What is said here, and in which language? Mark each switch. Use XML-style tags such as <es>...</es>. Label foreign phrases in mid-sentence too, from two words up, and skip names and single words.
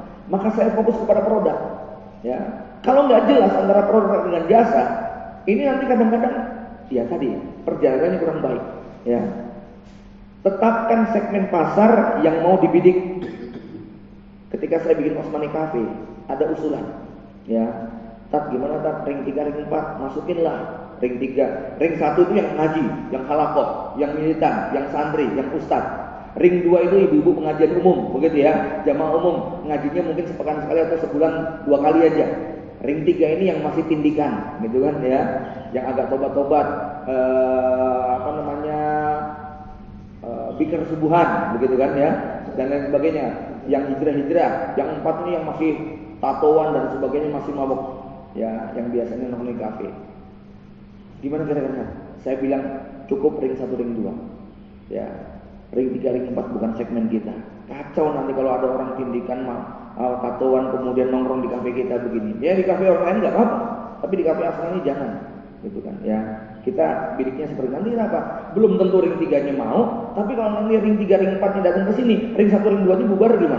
<id>Maka saya fokus kepada produk. Ya, kalau nggak jelas antara produk dengan jasa, ini nanti kadang-kadang, ya tadi perjalanannya kurang baik. Ya, tetapkan segmen pasar yang mau dibidik. Ketika saya bikin Osmani Cafe, ada usulan. Ya, Tat gimana Tat? Ring 3, ring 4, masukinlah ring 3. Ring 1 itu yang ngaji, yang halakoh, yang militan, yang santri, yang ustad. Ring 2 itu ibu-ibu pengajian umum, begitu ya, jamaah umum, ngajinya mungkin sepekan sekali atau sebulan 2 kali aja. Ring 3 ini yang masih tindikan, gitu kan ya, yang agak tobat-tobat, bikir subuhan, begitu kan ya, dan lain sebagainya. Yang hijrah-hijrah, yang 4 ini yang masih tatoan dan sebagainya, masih mabok, ya, yang biasanya nongkrong di kafe. Gimana kira-kira? Saya bilang cukup ring 1, ring 2. Ya, ring 3, ring 4 bukan segmen kita. Kacau nanti kalau ada orang tindikan tatoan kemudian nongkrong di kafe kita begini. Ya di kafe orang lain nggak apa-apa, tapi di kafe asal ini jangan, gitu kan? Ya, kita bidiknya seperti nanti apa? Belum tentu ring 3-nya mau, tapi kalau nanti ring 3, ring 4-nya datang ke sini, ring 1, ring 2-nya bubar gimana?</id>